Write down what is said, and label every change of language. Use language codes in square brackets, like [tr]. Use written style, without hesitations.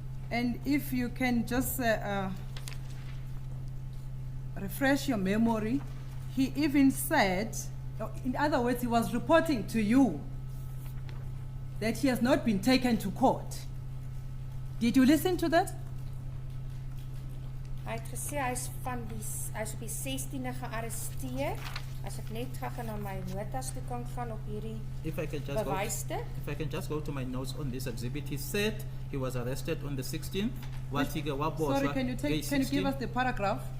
[en] And if you can just refresh your memory, he even said, in other words, he was reporting to you that he has not been taken to court. Did you listen to that? [af] Hy het gesê hy is op die 16de gearresteer. As ek net gou na my notas toe kan gaan op hierdie bewysstuk. [en] If I can just go to my notes on this exhibit, he said he was arrested on the 16th. Sorry, can you give us the paragraph?